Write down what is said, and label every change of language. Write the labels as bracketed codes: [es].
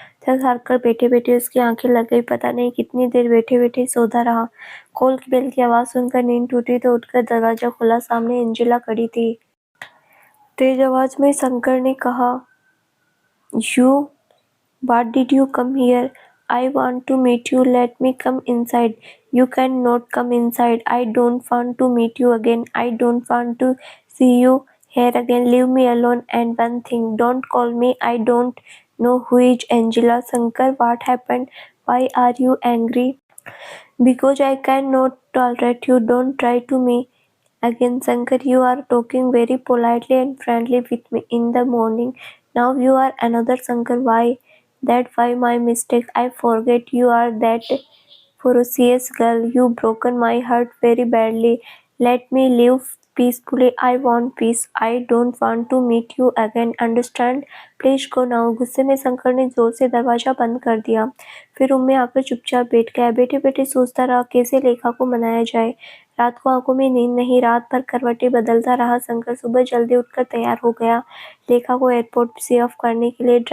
[hi] थक हारकर बैठे बैठे उसकी आंखें लग गई। पता नहीं कितनी देर बैठे बैठे सोता रहा। कॉल की बेल की आवाज सुनकर नींद टूटी तो उठकर दरवाजा खोला। सामने एंजिला खड़ी थी। तेज आवाज में शंकर ने कहा, [en] You What did you come here? I want to meet you. Let me come inside. You cannot come inside. I don't want to meet you again. I don't want to see you here again. Leave me alone. And one thing, don't call me. I don't know who is Angela. Shankar, what happened? Why are you angry? Because I cannot tolerate you. Don't try to me again. Shankar, you are talking very politely and friendly with me in the morning. Now you are another Shankar. Why? That why my mistake. I forget you are that ferocious girl. You broken my heart very badly. Let me live peacefully. I want peace. I don't want to meet you again. Understand? Please go now. [hi] गुस्से में शंकर ने जोर से दरवाजा बंद कर दिया। फिर रूम में आकर चुपचाप बैठ गया। बैठे बैठे सोचता रहा कैसे लेखा को मनाया जाए। रात को आंखों में नींद नहीं। रात भर करवटें बदलता रहा शंकर। सुबह जल्दी उठकर तैयार हो गया लेखा को एयरपोर्ट से ऑफ करने के लिए।